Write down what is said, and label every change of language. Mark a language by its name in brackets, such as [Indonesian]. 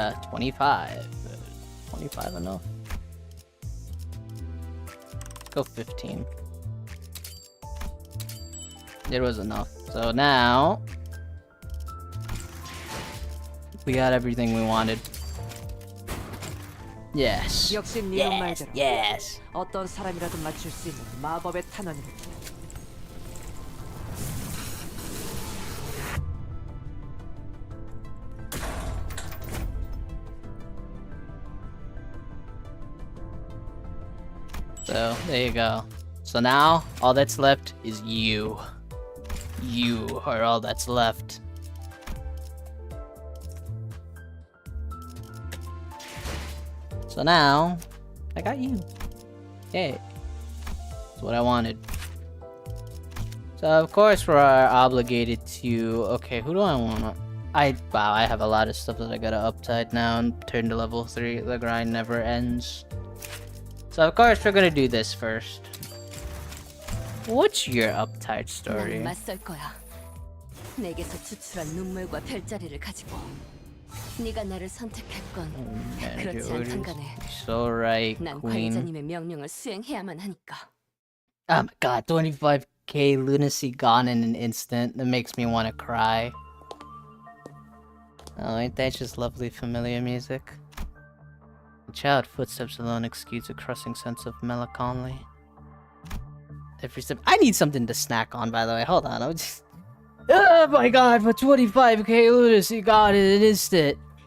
[English] 25. 25 enough? Let's go 15. It was enough. So now we got everything we wanted. Yes. Yes. Yes. [Korean] 어떤 사람이라도 맞출 수 있는 마법의 탄원이다. [English] So there you go. So now all that's left is you. You are all that's left. So now, I got you. Yay. That's what I wanted. So of course we're obligated to... Okay, who do I want? Wow, I have a lot of stuff that I gotta uptide now and turn to level 3. The grind never ends. So of course we're gonna do this first. What's your uptight story? [Korean] 맞설 거야. 내게서 추출한 눈물과 별자리를 가지고 네가 나를 선택했건 그렇지 않든 간에 [English] So right, [Korean] 난 [English] Queen. [Korean] 관리자님의 명령을 수행해야만 하니까. [English] Oh my god, 25k lunacy gone in an instant. That makes me want to cry. Oh, ain't that just lovely familiar music? The child footsteps alone excuse a crushing sense of melancholy. Every step. I need something to snack on, by the way. Hold on, I'm just... Oh my god, for 25k lunacy gone in an instant.